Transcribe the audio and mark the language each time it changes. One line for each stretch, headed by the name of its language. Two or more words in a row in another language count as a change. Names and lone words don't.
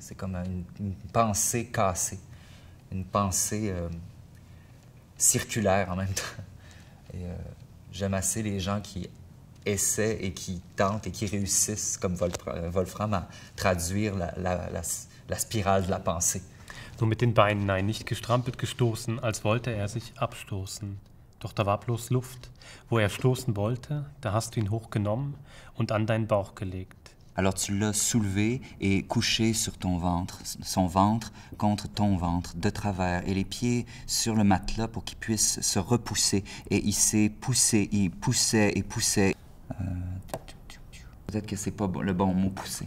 French: C'est comme une pensée cassée. Une pensée circulaire en même temps. Et j'aime assez les gens qui essaient et qui tentent et qui réussissent, comme Wolfram, à traduire la spirale de la pensée.
German: So mit den Beinen, nein, nicht gestrampelt, gestoßen, als wollte er sich abstoßen. Doch da war bloß Luft. Wo er stoßen wollte, da hast du ihn hochgenommen und an deinen Bauch gelegt.
French: Alors tu l'as soulevé et couché sur ton ventre, son ventre contre ton ventre, de travers, et les pieds sur le matelas pour qu'il puisse se repousser. Et il s'est poussé, il poussait et poussait. Peut-être que c'est pas le bon mot, pousser.